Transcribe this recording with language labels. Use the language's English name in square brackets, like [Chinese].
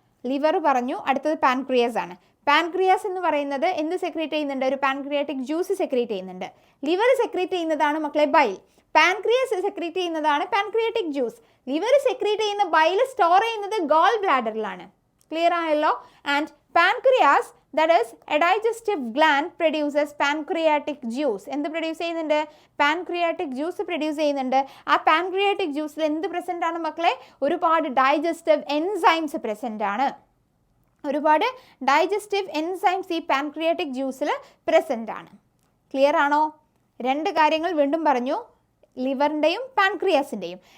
[Malayalam] Liver പറഞ്ഞു, അടുത്തത് pancreas ആണ്. പാൻക്രിയാസ് എന്ന് പറയുന്നത് എന്ത് സെക്രീറ്റ് ചെയ്യുന്നുണ്ട്? ഒരു പാൻക്രിയാറ്റിക് ജ്യൂസ് സെക്രീറ്റ് ചെയ്യുന്നുണ്ട്. ലിവർ സെക്രീറ്റ് ചെയ്യുന്നതാണ് മക്കളെ ബൈൽ. പാൻക്രിയാസ് സെക്രീറ്റ് ചെയ്യുന്നതാണ് പാൻക്രിയാറ്റിക് ജ്യൂസ്. ലിവർ സെക്രീറ്റ് ചെയ്യുന്ന ബൈൽ സ്റ്റോർ ചെയ്യുന്നത് ഗോൾ ബ്ലാഡറിലാണ്. ക്ലിയർ ആയല്ലോ? [English] And pancreas, that is a digestive gland, produces pancreatic juice. [Malayalam] എന്ത് പ്രൊഡ്യൂസ് ചെയ്യുന്നുണ്ട്? പാൻക്രിയാറ്റിക് ജ്യൂസ് പ്രൊഡ്യൂസ് ചെയ്യുന്നുണ്ട്. ആ പാൻക്രിയാറ്റിക് ജ്യൂസിൽ എന്ത് പ്രസൻ്റ് ആണ് മക്കളെ? ഒരുപാട് ഡൈജസ്റ്റീവ് എൻസൈംസ് പ്രസൻ്റ് ആണ്. ഒരുപാട് ഡൈജസ്റ്റീവ് എൻസൈംസ് ഈ പാൻക്രിയാറ്റിക് ജ്യൂസിൽ പ്രസൻ്റ് ആണ്. ക്ലിയർ ആണോ? രണ്ട് കാര്യങ്ങൾ വീണ്ടും പറഞ്ഞു, ലിവറിൻ്റെയും പാൻക്രിയാസിൻ്റെയും.